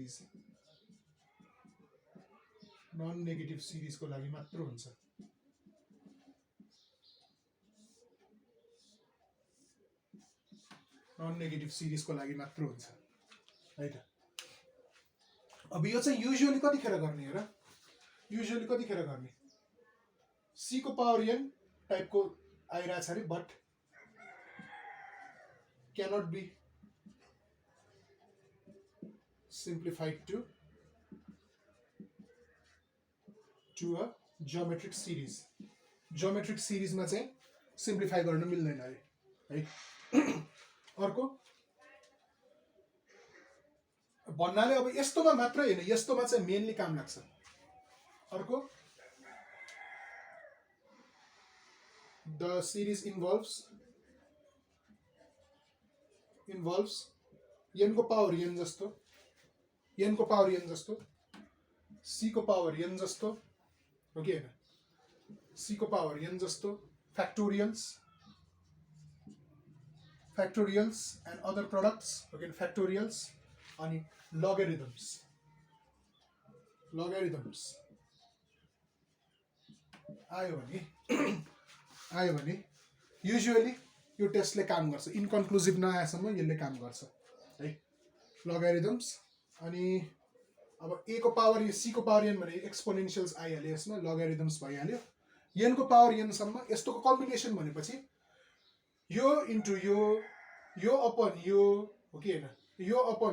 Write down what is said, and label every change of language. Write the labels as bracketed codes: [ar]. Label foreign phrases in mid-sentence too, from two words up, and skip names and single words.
[ne] सिरीज को लागि मात्र हुन्छ [en] non negative series [ne] को लागि मात्र हुन्छ है त अब यो चाहिँ युजुअली कतिखेर गर्ने हो र युजुअली कतिखेर गर्ने c को पावर n टाइप को आइराछ रे बट [en] cannot be simplified to a geometric series [ne] मा चाहिँ सिम्प्लिफाई गर्न मिल्दैन है अर्को भन्नाले अब यस्तोमा मात्र हैन यस्तोमा चाहिँ मेनली काम लाग्छ अर्को [en] the series involves [ne] n को पावर n जस्तो c को पावर n जस्तो हो कि हैन c को पावर n जस्तो [en] factorials and other products again factorials [ne] अनि logarithms आयो भने युजुअली यो टेस्टले काम गर्छ इनकन्क्लुसिभ नआएसम्म यसले काम गर्छ है logarithms अनि अब a को पावर यो c को पावर n भने एक्सपोनेन्शियल्स आइहाल्यो यसमा logarithms भइहाल्यो n को पावर n सम्म यस्तोको कम्बिनेसन भनेपछि यो इन्टु यो अपन यो हो कि हैन यो अपन